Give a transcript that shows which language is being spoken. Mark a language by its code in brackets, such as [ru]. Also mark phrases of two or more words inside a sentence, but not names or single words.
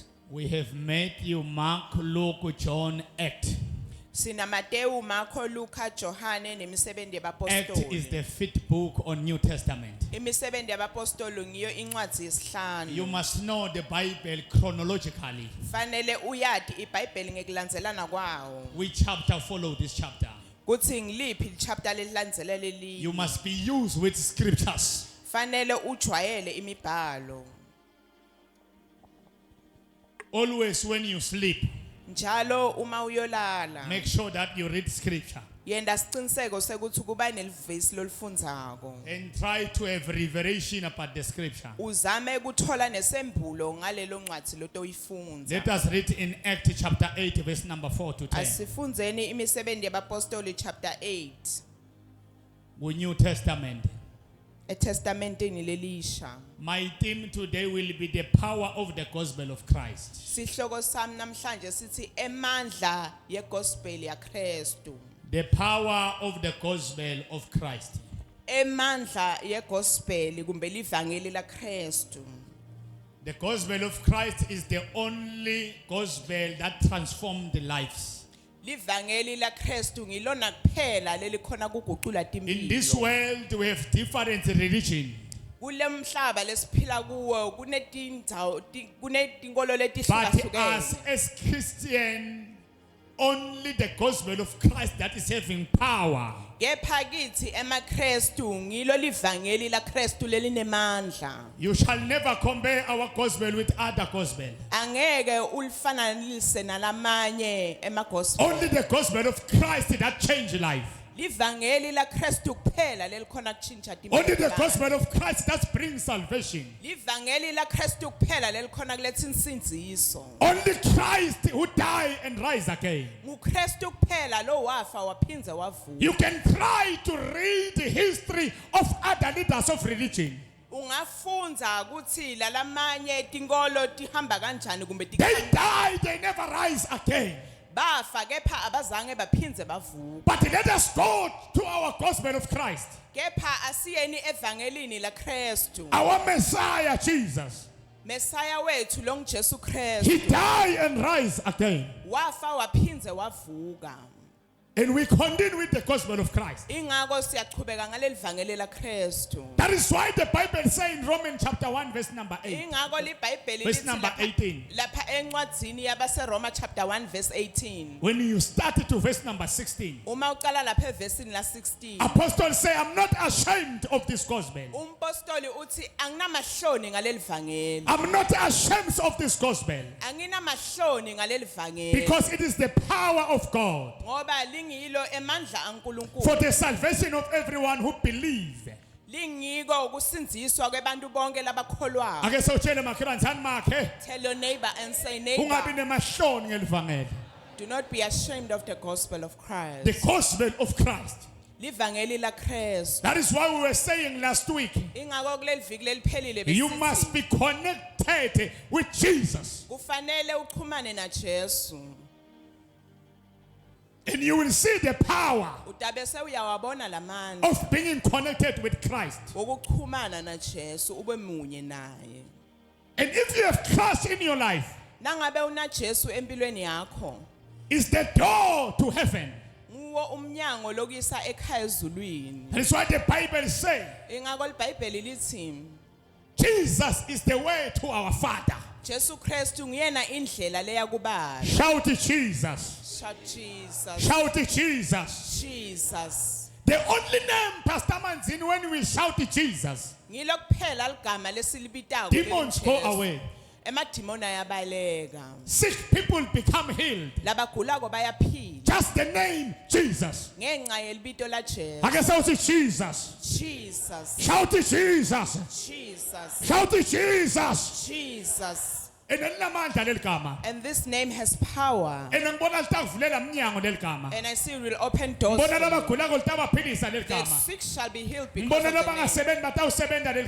[en] We have Matthew, Mark, Luke, John, Act. [ss] Sina Matthew, Marko, Luka, Johane nemisebenzi [en] Act is [ss] yabapostoli. [en] the 5th book on New Testament. [ss] Imisebenzi yabapostoli ngiyo incwadi [en] You [ss] yesihlanu. [en] must know the Bible chronologically. [ss] Fanele uyadi iBhayibheli ngekulandzelana kwawo. [en] Which chapter follow this chapter? [ss] Kuthi ngiliphi chapter lelilandzelela leli. [en] You must be used with scriptures. [ss] Fanele ujwayele imibhalo. [en] Always when you sleep, [ss] Njalo uma uyolala. [en] make sure that you read scripture [ss] Yenda siciniseko sekuthi kuba nelivesi lolifundzako. [en] and try to have revelation about the scripture. [ss] Uzame ukuthola nesembulo ngalelo ncwadi lotoyifunza. [en] Let us read in Act chapter 8, verse number 4 to 10. [ss] Asifundzeni imisebenzi yabapostoli chapter 8. [en] With New Testament. [ss] eTestamenteni lelisha. [en] My theme today will be the power of the gospel of Christ. [ss] Sihloko sami namhlanje sithi emandla yegospel yaKristu. [en] The power of the gospel of Christ. [ss] Emandla yegospel kumbe livangeli laKristu. [en] The gospel of Christ is the only gospel that transformed the lives. [ss] Livangeli laKristu ngilona kuphela lelikhona kuguqula [en] In this [ss] impilo. [en] world we have different religion, [ss] Kulemhlaba lesiphila kuwo kunetindzawo kunetinkolo [en] but [ss] letihlukahlukene. [en] as Christian, only the gospel of Christ that is having power. [ss] Kepha kithi emaKristu ngilo livangeli laKristu lelinemandla. [en] You shall never compare our gospel with other gospel. [ss] Angeke ulifananise nalamanye emagospel. [en] Only the gospel of Christ that changed life. [ss] Livangeli laKristu kuphela lelikhona kuchinja [en] Only the [ss] zabantu. [en] gospel of Christ that brings salvation. [ss] Livangeli laKristu kuphela lelikhona kuletha insinziso. [en] Only Christ who died and rise again. [ss] NguKristu kuphela lo wafa waphindze wavuka. [en] You can try to read the history of other leaders of religion. [ss] Ungafunza ukuthi lalamanye tinkolo tihamba kanjani kumbe [en] They died, they never rise again. [ss] bafa kepha abazange baphindze bavuka. [en] But let us go to our gospel of Christ. [ss] Kepha asiyeni evangelini laKristu. [en] Our Messiah Jesus. [ss] Messiah wethu lo ngiJesu [en] He [ss] Kristu [en] died and rise again. [ss] wafa waphindze wavuka. [en] And we continue with the gospel of Christ. [ss] Ingako siyachubeka ngaleli vangeli laKristu. [en] That is why the Bible says in Romans chapter 1 verse number 8. [ss] Ingako liBhayibheli [en] Verse [ss] lithi [en] number 18. [ss] lapha encwadzini yabaseRoma [en] chapter 1 verse 18. When you start to verse number 16. [ss] Uma uqala lapha evesini la 16. [en] Apostles say, I'm not ashamed of this gospel. [ss] Umpostoli uthi anginamahloni ngaleli vangeli. [en] I'm not ashamed of this gospel. [ss] Anginamahloni ngaleli vangeli. [en] Because it is the power of God [ss] Ngoba lingilo emandla aNkulunkulu. [en] for the salvation of everyone who believes. [ss] Lingiko ukusindziswa kwebantu bonke labakholwayo. Ake sawutshele makhelwane sani makhe [en] Tell your neighbor and say, [ss] ungabi [en] neighbor, [ss] nemahloni ngelivangeli. [en] do not be ashamed of the gospel of Christ. The gospel of Christ. [ss] Livangeli laKristu. [en] That is why we were saying last week, [ss] Ingako kuleli viki leliphelile [en] you [ss] besithi [en] must be connected with Jesus. [ss] kufanele uchumane naJesu. [en] And you will see the power [ss] Utabe sewuyawabona lamandla [en] of being connected with Christ. [ss] wokuchumana naJesu ube munye naye. [en] And if you have Christ in your life, [ss] Nangabe unaJesu empilweni yakho, [en] it's the door to heaven. [ss] nguwo umnyango lokuyisa ekhaya ezulwini. [en] That is why the Bible says, [ss] Ingako liBhayibheli lithi [en] Jesus is the way to our Father. [ss] Jesu Kristu nguyena indlela leya kuBaba. [en] Shout Jesus. Shout Jesus. Shout Jesus. Jesus. The only name, Pastor Manzini, when we shout Jesus, [ss] Ngilo kuphela ligama lesilibitayo. [en] demons go away. [ss] Emadimoni ayabaleka. [en] Sick people become healed. [ss] Labagulako bayaphila. [en] Just the name Jesus. [ss] Ngenxa yelibito laJesu. [en] I guess I say Jesus. Jesus. Shout Jesus. Jesus. Shout Jesus. Jesus. And And this name has power. And I see it will open doors. For you. The sick shall be healed because of the name.